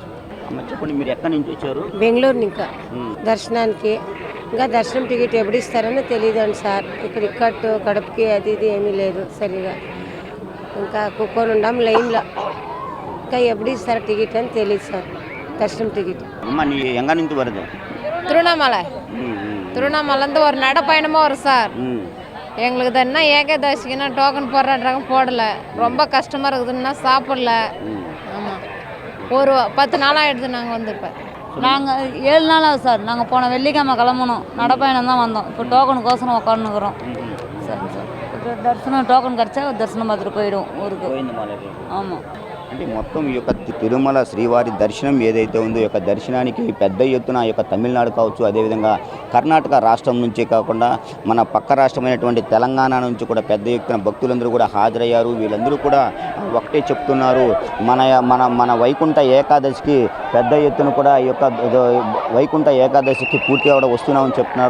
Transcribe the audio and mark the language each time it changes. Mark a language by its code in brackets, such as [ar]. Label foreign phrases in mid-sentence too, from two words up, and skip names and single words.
[te] చెప్పండి, మీరు ఎక్కడి నుంచి వచ్చారు? బెంగళూరు. ఇంకా దర్శనానికి ఇంకా దర్శనం టికెట్ ఎప్పుడు ఇస్తారని తెలియదండి సార్. ఇక్కడ ఇక్కట్టు కడపకి అది ఇది ఏమీ లేదు సరిగా. ఇంకా కూర్చొని ఉండాం లైన్లో, ఇంకా ఎప్పుడు ఇస్తారో టికెట్ అని తెలియదు సార్. దర్శనం టికెట్ [ta] அம்மா நீ எங்க நின்று வருது? திருவண்ணாமலை. திருவண்ணாமலேருந்து ஒரு நடைப்பயணமாக வரும் சார். எங்களுக்கு தானே ஏகாதசிக்குன்னா டோக்கன் போடுறாங்க, போடல. ரொம்ப கஷ்டமாக இருக்குதுன்னா சாப்பிடல. ஆமாம், ஒரு 10 நாள் ஆகிடுது நாங்கள் வந்து. இப்போ நாங்கள் 7 நாள் ஆகுது சார். நாங்கள் போன வெள்ளிக்கிழமை கிளம்பணும், நடைப்பயணம் தான் வந்தோம். இப்போ டோக்கனுக்கோசரம் உட்காந்துக்கிறோம். சரி சார், இப்போ தரிசனம் டோக்கன் கிடச்சா தரிசனம் பார்த்துட்டு போயிடும் ஊருக்கு. ஆமாம். [te] అంటే మొత్తం ఈ యొక్క తిరుమల శ్రీవారి దర్శనం ఏదైతే ఉందో ఈ యొక్క దర్శనానికి పెద్ద ఎత్తున ఈ యొక్క తమిళనాడు కావచ్చు, అదేవిధంగా కర్ణాటక రాష్ట్రం నుంచి కాకుండా మన పక్క రాష్ట్రమైనటువంటి తెలంగాణ నుంచి కూడా పెద్ద ఎత్తున భక్తులందరూ కూడా హాజరయ్యారు. వీళ్ళందరూ కూడా ఒకటే చెప్తున్నారు, మన మన మన వైకుంఠ ఏకాదశికి పెద్ద ఎత్తున కూడా ఈ యొక్క వైకుంఠ ఏకాదశికి పూర్తిగా కూడా వస్తున్నామని చెప్తున్నారు.